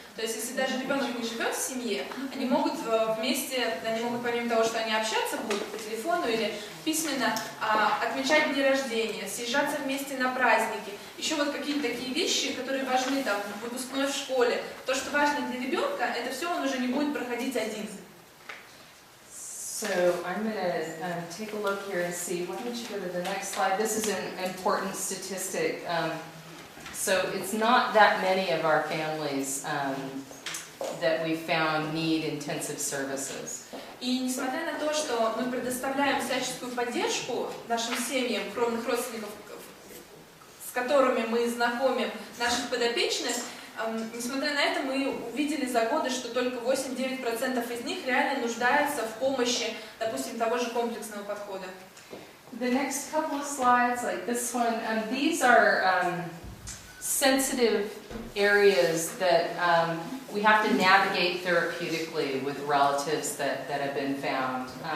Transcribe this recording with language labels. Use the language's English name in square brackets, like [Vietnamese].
[Russian] То есть если даже ребенок не живет в семье, они могут вместе, они могут помимо того, что они общаться будут по телефону или письменно, отмечать дни рождения, съезжаться вместе на праздники. Еще вот какие-то такие вещи, которые важны, там, выпускной в школе. То, что важно для ребенка, это все он уже не будет проходить один. [English] So I'm going to take a look here and see. Why don't you go to the next slide? This is an important statistic. So it's not that many of our families that we found need intensive services. [Russian] И несмотря на то, что мы предоставляем всяческую поддержку нашим семьям, кровных родственников, с которыми мы знакомим наших подопечных, несмотря на это, мы увидели за годы, что только 8-9% из них реально нуждаются в помощи, допустим, того же комплексного подхода. [English] The next couple of slides, like this one, these are sensitive areas that we have to navigate therapeutically with relatives that have been found.